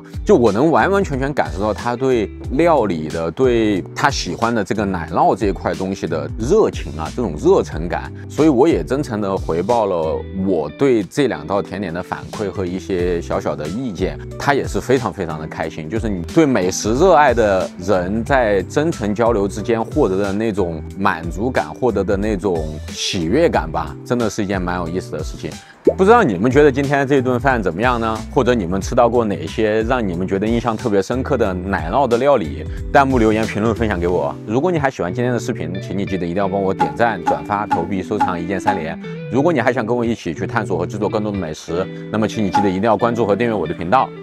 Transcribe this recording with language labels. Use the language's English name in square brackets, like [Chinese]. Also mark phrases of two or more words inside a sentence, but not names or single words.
[Chinese] 就我能完完全全感受到他對料理的，對他喜歡的這個奶酪這一塊東西的熱情啊，這種熱忱感，所以我也真誠的回報了我對這2道甜點的反饋和一些小小的意見，他也是非常的開心。就是你對美食熱愛的人在真誠交流之間獲得的那種滿足感，獲得的那種喜悅感吧，真的是一件蠻有意思的事情。不知道你們覺得今天這頓飯怎麼樣呢？或者你們吃到過哪些讓你們覺得印象特別深刻的奶酪的料理？彈幕留言評論分享給我。如果你還喜歡今天的視頻，請你記得一定要幫我點讚、轉發、投幣、收藏，一鍵3連。如果你還想跟我一起去探索和製作更多的美食，那麼請你記得一定要關注和訂閱我的頻道。